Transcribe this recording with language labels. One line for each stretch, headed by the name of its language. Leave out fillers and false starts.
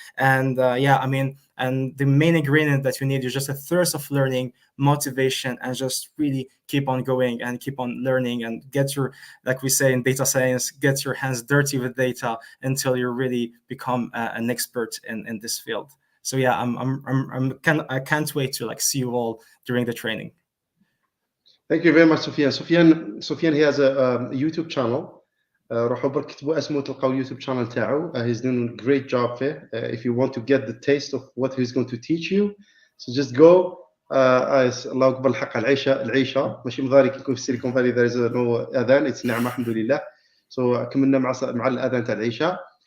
English: And yeah, I mean, and the main ingredient that you need is just a thirst of learning, motivation, and just really keep on going and keep on learning and get your, like we say in data science, get your hands dirty with data until you really become an expert in this field. So yeah, I can't wait to like see you all during the training. Thank you very much, Sufyan. Sufyan, he has a YouTube channel.
Arabic: روحوا برك كتبوا اسمه تلقاو اليوتيوب channel تاعو.
English: He's doing a great job
Arabic: فيه.
English: If you want to get the taste of what he's going to teach you, so just go.
Arabic: الله أكبر الحق العيشة ماشي مضاري كي يكون في سيليكون فالي
English: there is no
Arabic: أذان, it's نعمة الحمد لله.
English: So
Arabic: كملنا مع الأذان تاع العيشة.